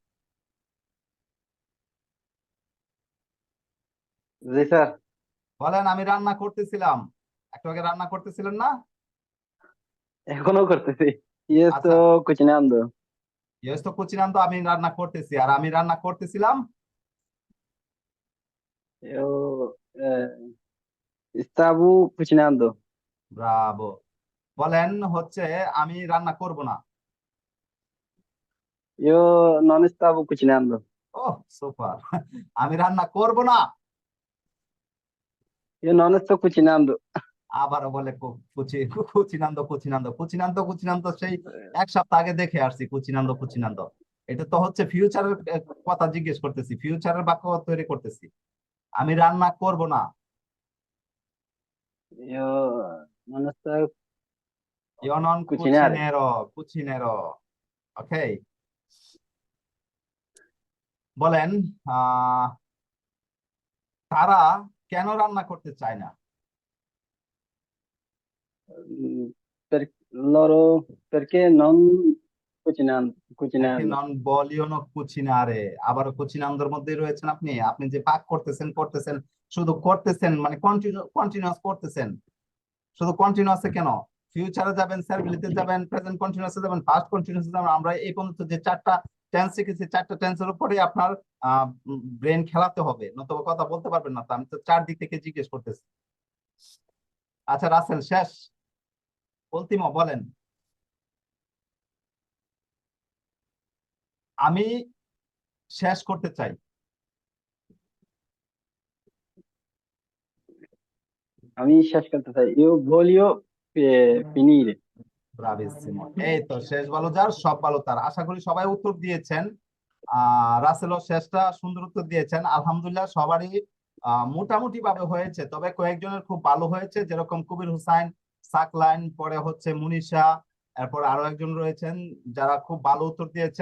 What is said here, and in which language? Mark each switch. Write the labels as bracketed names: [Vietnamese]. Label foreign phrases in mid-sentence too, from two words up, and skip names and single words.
[Bangla] জি স্যার, বলেন, আমি রান্না করতেছিলাম। একটু আগে রান্না করতেছিলেন না? এখনো করতেছি। ইয়ে তো আচ্ছা, কুচিনান্দো। ইয়েস তো কুচিনাম, তো আমি রান্না করতেছি, আর আমি রান্না করতেছিলাম। [Italian] Eu stavo cucinando. [Bangla] ব্রাভো। বলেন হচ্ছে, আমি রান্না করব না। [Italian] Io non stavo cucinando. [Bangla] ওহ সুপার। আমি রান্না করব না। [Italian] Io non sto cucinando. [Bangla] আবারও বলে কুচিনান্দো, সেই এক সপ্তাহ আগে দেখে আসছি কুচিনান্দো। এটা তো হচ্ছে ফিউচারের কথা জিজ্ঞেস করতেছি, ফিউচারের বাক্য তৈরি করতেছি। আমি রান্না করব না। [Italian] Io non sto io non cucinare. [Bangla] কুচিনেরো, ওকে। বলেন, আহ তারা কেন রান্না করতে চায় না? [Italian] Perché non cucinando. [Bangla] দেখে [Italian] Cucinando. non vogliono cucinare, [Bangla] আবারও কুচিনান্দোর মধ্যেই রয়েছেন আপনি। আপনি যে পাক করতেছেন, শুধু করতেছেন, মানে কন্টিনিউয়াস করতেছেন, শুধু কন্টিনিউয়াসে কেন? ফিউচারে যাবেন, সার্ভিলিতে যাবেন, প্রেজেন্ট কন্টিনিউয়াসে যাবেন, পাস্ট কন্টিনিউয়াসে যাবেন। আমরা এই পর্যন্ত যে চারটা টেন্স শিখেছি, চারটা টেন্সের উপরে আপনার ব্রেন খেলাতে হবে, নতুবা কথা বলতে পারবেন না। তো আমি তো চারদিক থেকে জিজ্ঞেস করতেছি। আচ্ছা রাসেল শেষ, অন্তিম বলেন। আমি শেষ করতে চাই। আমি শেষ করতে চাই। Io voglio finire. ব্রাভিসিমো, এই তো শেষ ভালো যার সব ভালো তার। আশা করি সবাই উত্তর দিয়েছেন। রাসেলও শেষটা সুন্দর উত্তর দিয়েছেন, আলহামদুলিল্লাহ। সবারই মোটামুটি ভাবে হয়েছে, তবে কয়েকজনের খুব ভালো হয়েছে, যেরকম কবির হুসাইন, সাকলাইন, পরে হচ্ছে মুনিশা, এরপর আরো একজন রয়েছেন যারা খুব ভালো উত্তর দিয়েছেন।